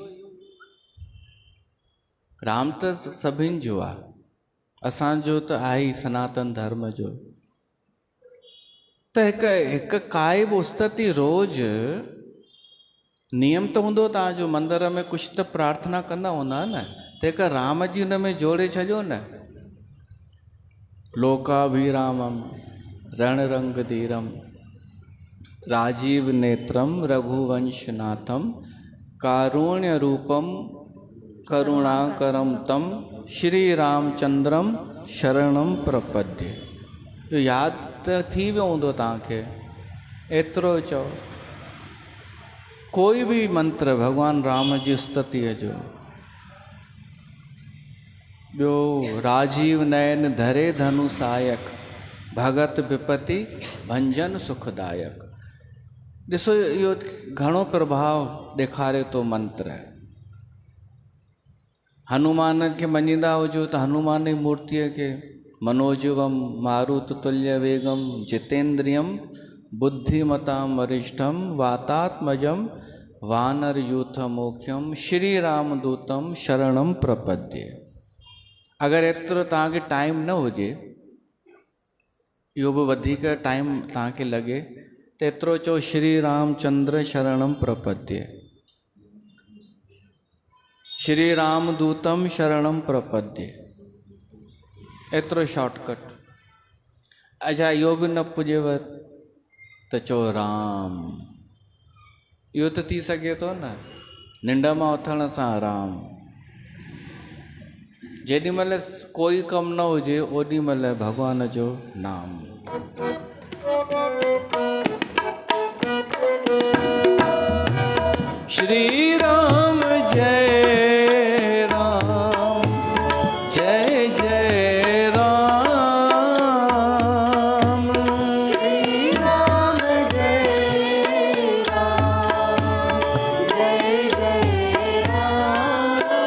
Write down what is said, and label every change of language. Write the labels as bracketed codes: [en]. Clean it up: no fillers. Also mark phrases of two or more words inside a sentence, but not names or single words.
[sd] राम त सभिनि जो आहे, असांजो त आहे ई सनातन धर्म जो। त हिकु काई बि उस्तति रोज़ नियम त हूंदो तव्हांजो, मंदर में कुझु त प्रार्थना कंदा हूंदा न, त हिकु राम जी हुन में जोड़े छॾियो न। [sa] लोकाभिरामम रणरंगधीरम राजीव नेत्रम रघुवंशनाथम कारुण्य रूपम करुणाकरम तम श्री रामचंद्रम शरणम प्रपद्ये। [sd] इहो यादि त थी वियो हूंदो तव्हांखे, एतिरो चओ। कोई भी मंत्र भगवान राम जी स्तुतीअ जो। [awa] ॿियो राजीव नयन धरे धनु सायक भगत विपति भंजन सुखदायक। [sd] ॾिसो इहो घणो प्रभाव ॾेखारे थो मंत्र। हनुमान खे मञींदा हुजो त हनुमान जी मूर्तिअ खे [sa] मनोजवम मारुत तुल्य वेगम जितेंद्रियम बुद्धिमताम वरिष्ठम वातात्मजम वानर यूथ मोख्यम श्री रामदूतम शरणम प्रपद्ये। [sd] अगरि एतिरो तव्हांखे टाइम न हुजे, इहो बि वधीक टाइम तव्हांखे लॻे, त एतिरो चओ [sa] श्री रामचंद्र शरणम प्रपद्ये, श्री रामदूतम शरणम प्रपद्ये। [sd] एतिरो शॉर्टकट। अच्छा इहो बि न पुॼेव त चओ राम। इहो त थी सघे थो न, निंड मां उथण सां राम। जेॾी महिल कोई कमु न हुजे ओॾी महिल भॻवान जो नाम। श्री राम जय राम जय जय राम। श्री राम जय राम जय जय राम।